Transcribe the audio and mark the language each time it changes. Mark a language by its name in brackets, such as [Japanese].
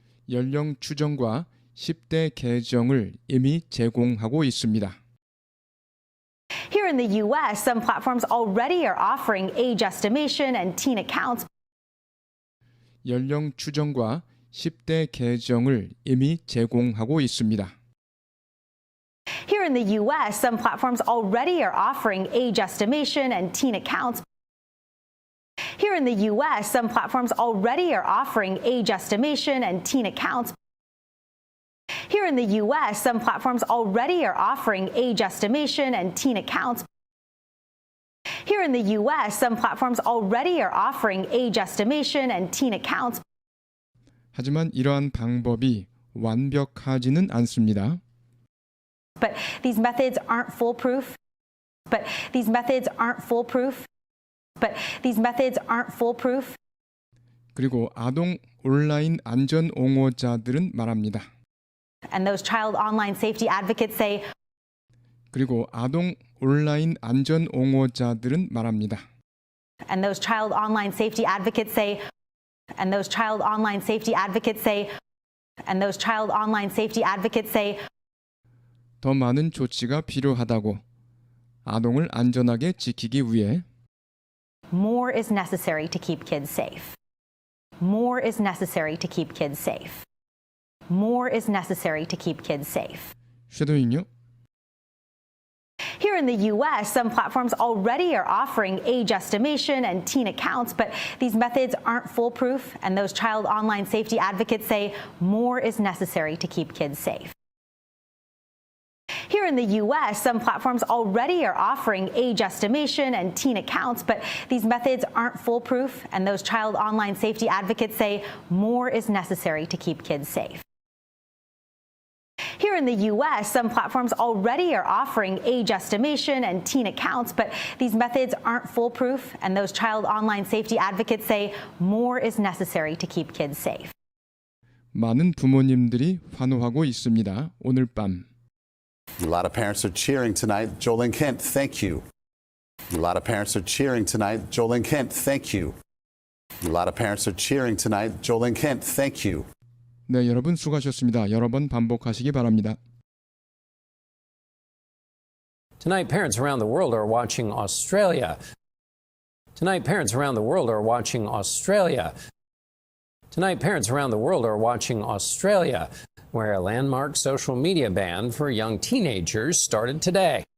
[Korean] 연령 추정과 10대 계정을 이미 제공하고 있습니다. [English] Here in the US, some platforms already are offering age estimation and teen accounts. [Korean] 연령 추정과 10대 계정을 이미 제공하고 있습니다. [English] Here in the US, some platforms already are offering age estimation and teen accounts. Here in the US, some platforms already are offering age estimation and teen accounts. Here in the US, some platforms already are offering age estimation and teen accounts. Here in the US, some platforms already are offering age estimation and teen accounts. [Korean] 하지만 이러한 방법이 완벽하지는 않습니다. [English] But these methods aren't foolproof. But these methods aren't foolproof. But these methods aren't foolproof. [Korean] 그리고 아동 온라인 안전 옹호자들은 말합니다. [English] And those child online safety advocates say. [Korean] 그리고 아동 온라인 안전 옹호자들은 말합니다. [English] And those child online safety advocates say. And those child online safety advocates say. And those child online safety advocates say. [Korean] 더 많은 조치가 필요하다고 아동을 안전하게 지키기 위해 [English] More is necessary to keep kids safe. More is necessary to keep kids safe. More is necessary to keep kids safe. [Korean] 쉐도잉요. [English] Here in the US, some platforms already are offering age estimation and teen accounts, but these methods aren't foolproof, and those child online safety advocates say more is necessary to keep kids safe. Here in the US, some platforms already are offering age estimation and teen accounts, but these methods aren't foolproof, and those child online safety advocates say more is necessary to keep kids safe. Here in the US, some platforms already are offering age estimation and teen accounts, but these methods aren't foolproof, and those child online safety advocates say more is necessary to keep kids safe. [Korean] 많은 부모님들이 환호하고 있습니다. 오늘 밤. [English] A lot of parents are cheering tonight. Jolene Kent, thank you. A lot of parents are cheering tonight. Jolene Kent, thank you. A lot of parents are cheering tonight. Jolene Kent, thank you. [Korean] 네, 여러분 수고하셨습니다. 여러 번 반복하시기 바랍니다. [English] Tonight, parents around the world are watching Australia. Tonight, parents around the world are watching Australia. Tonight, parents around the world are watching Australia, where a landmark social media ban for young teenagers started today.